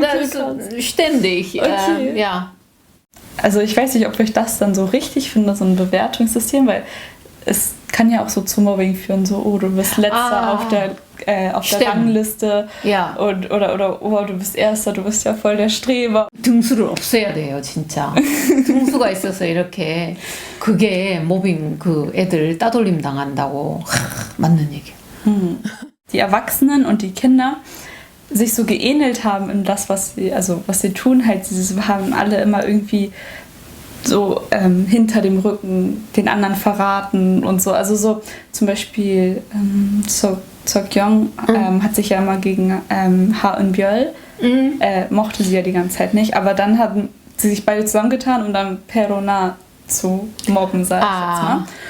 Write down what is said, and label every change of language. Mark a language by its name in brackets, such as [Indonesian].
[German] das ist so ständig. Okay. Also ich weiß nicht, ob ich das dann so richtig finde, so ein Bewertungssystem, weil es kann ja auch so zu Mobbing führen, so, du bist Letzter auf der Rangliste oder du bist Erster, du bist ja voll der Streber. [Korean] 등수를 없애야 돼요, 진짜. 등수가 있어서 이렇게 그게 모빙 그 애들 따돌림 당한다고 맞는 얘기야. [German] Die Erwachsenen und die Kinder sich so geähnelt haben in das, was sie tun, halt, sie haben alle immer irgendwie so hinter dem Rücken den anderen verraten und so. Also so zum Beispiel Sokyeong hat sich ja immer gegen Ha Eun-byeol mochte sie ja die ganze Zeit nicht, aber dann haben sie sich beide zusammengetan, um dann Perona zu mobben, sag ich jetzt mal.